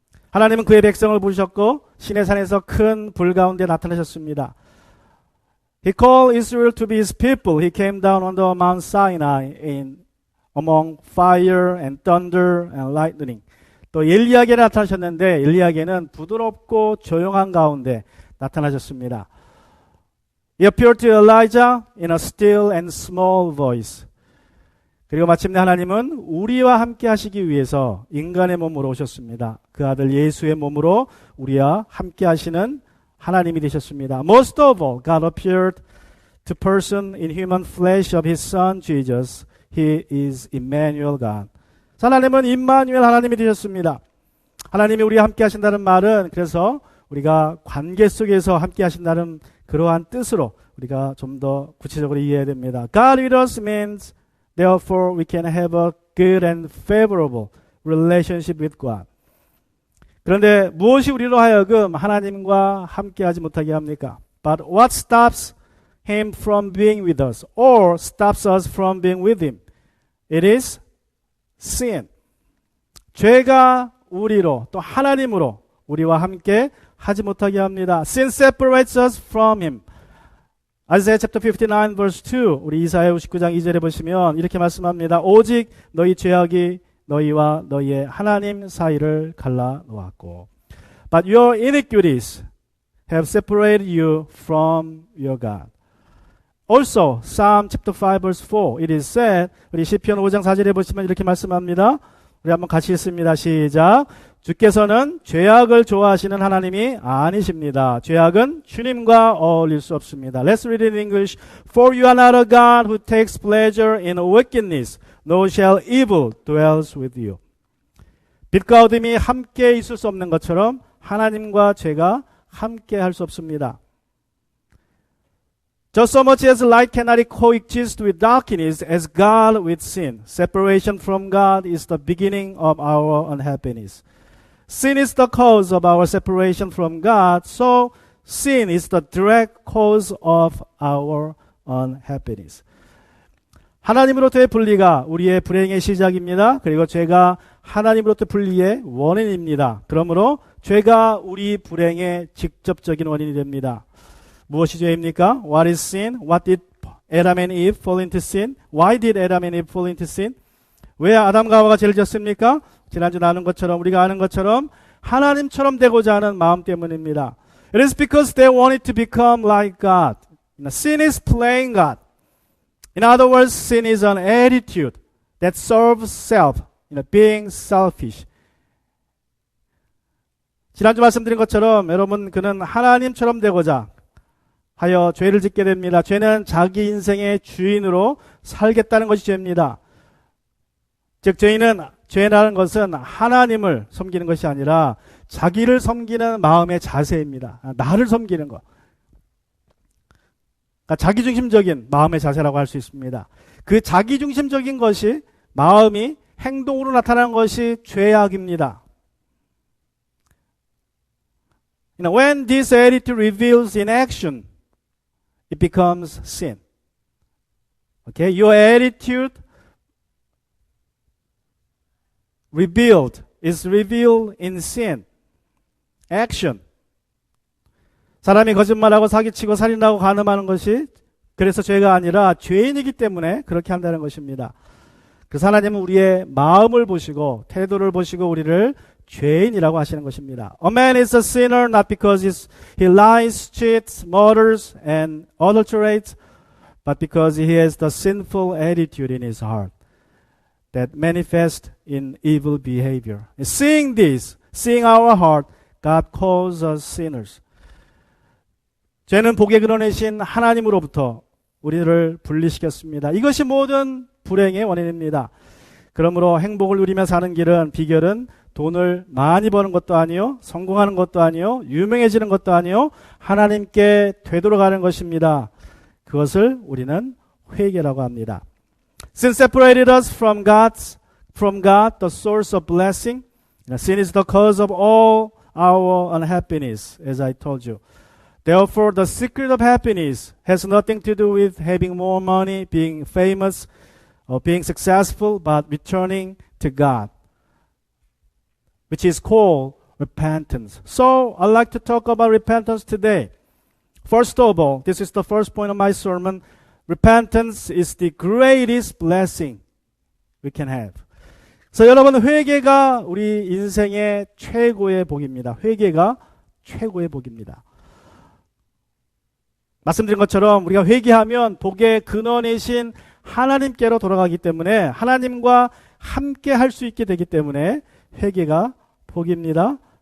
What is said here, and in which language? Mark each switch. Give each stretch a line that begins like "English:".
Korean: 하나님은 그의 백성을 부르셨고 시내산에서 큰 불 가운데 나타나셨습니다.
English: He called Israel to be His people. He came down on the Mount Sinai among fire and thunder and lightning.
Korean: 또 엘리야에게 나타나셨는데 엘리야에게는 부드럽고 조용한 가운데 나타나셨습니다.
English: He appeared to Elijah in a still and small voice.
Korean: 그리고 마침내 하나님은 우리와 함께 하시기 위해서 인간의 몸으로 오셨습니다. 그 아들 예수의 몸으로 우리와 함께 하시는 하나님이 되셨습니다.
English: Most of all, God appeared to person in human flesh of His Son Jesus. He is Emmanuel God.
Korean: 하나님은 임마누엘 하나님이 되셨습니다. 하나님이 우리와 함께 하신다는 말은 그래서 우리가 관계 속에서 함께 하신다는 그러한 뜻으로 우리가 좀 더 구체적으로 이해해야 됩니다.
English: God with us means therefore we can have a good and favorable relationship with God.
Korean: 그런데 무엇이 우리로 하여금 하나님과 함께 하지 못하게 합니까?
English: But what stops him from being with us or stops us from being with him? It is sin.
Korean: 죄가 우리로 또 하나님으로 우리와 함께 하지 못하게 합니다.
English: Sin separates us from him. Isaiah chapter 59 verse 2
Korean: 우리 이사야 59장 2절에 보시면 이렇게 말씀합니다. 오직 너희 죄악이 너희와 너희의 하나님 사이를 갈라 놓았고
English: But your iniquities have separated you from your God. Also, Psalm chapter 5 verse 4 it is said
Korean: 우리 시편 5장 4절에 보시면 이렇게 말씀합니다. 우리 한번 같이 읽습니다. 시작. 주께서는 죄악을 좋아하시는 하나님이 아니십니다. 죄악은 주님과 어울릴 수 없습니다.
English: Let's read it in English. For you are not a God who takes pleasure in wickedness, nor shall evil dwells with you.
Korean: 빛과 어둠이 함께 있을 수 없는 것처럼 하나님과 죄가 함께 할 수 없습니다.
English: Just so much as light cannot coexist with darkness as God with sin. Separation from God is the beginning of our unhappiness. Sin is the cause of our separation from God, so sin is the direct cause of our unhappiness.
Korean: 하나님으로부터의 분리가 우리의 불행의 시작입니다. 그리고 죄가 하나님으로부터 분리의 원인입니다. 그러므로 죄가 우리 불행의 직접적인 원인이 됩니다. 무엇이 죄입니까?
English: What is sin? What did Adam and Eve fall into sin? Why did Adam and Eve fall into sin?
Korean: 왜 아담과 하와가 죄를 졌습니까? 지난주 나눈 것처럼 우리가 아는 것처럼 하나님처럼 되고자 하는 마음 때문입니다.
English: It is because they wanted to become like God. Sin is playing God. In other words, sin is an attitude that serves self, being selfish.
Korean: 지난주 말씀드린 것처럼 여러분 그는 하나님처럼 되고자 하여 죄를 짓게 됩니다. 죄는 자기 인생의 주인으로 살겠다는 것이 죄입니다. 즉 죄라는 것은 하나님을 섬기는 것이 아니라 자기를 섬기는 마음의 자세입니다. 나를 섬기는 것. 그러니까 자기중심적인 마음의 자세라고 할 수 있습니다. 그 자기중심적인 것이 마음이 행동으로 나타나는 것이 죄악입니다.
English: When this attitude reveals in action, it becomes sin. Okay, your attitude is revealed in sin. Action.
Korean: 사람이 거짓말하고 사기치고 살인하고 간음하는 것이 그래서 죄가 아니라 죄인이기 때문에 그렇게 한다는 것입니다. 그래서 하나님은 우리의 마음을 보시고 태도를 보시고 우리를 죄인이라고 하시는 것입니다.
English: A man is a sinner not because he lies, cheats, murders, and adulterates, but because he has the sinful attitude in his heart that manifests in evil behavior. Seeing this, seeing our heart, God calls us sinners.
Korean: 죄는 복의 근원이신 하나님으로부터 우리를 분리시켰습니다. 이것이 모든 불행의 원인입니다. 그러므로 행복을 누리며 사는 비결은 돈을 많이 버는 것도 아니요, 성공하는 것도 아니요, 유명해지는 것도 아니요, 하나님께 되돌아가는 것입니다. 그것을 우리는 회개라고 합니다.
English: Sin separated us from God, the source of blessing. Sin is the cause of all our unhappiness, as I told you. Therefore, the secret of happiness has nothing to do with having more money, being famous, or being successful, but returning to God, which is called repentance. So, I'd like to talk about repentance today. First of all, this is the first point of my sermon. Repentance is the greatest blessing we can have.
Korean: 그래서 여러분, 회개가 우리 인생의 최고의 복입니다. 회개가 최고의 복입니다. 말씀드린 것처럼 우리가 회개하면 복의 근원이신 하나님께로 돌아가기 때문에 하나님과 함께 할 수 있게 되기 때문에 회개가 복입니다.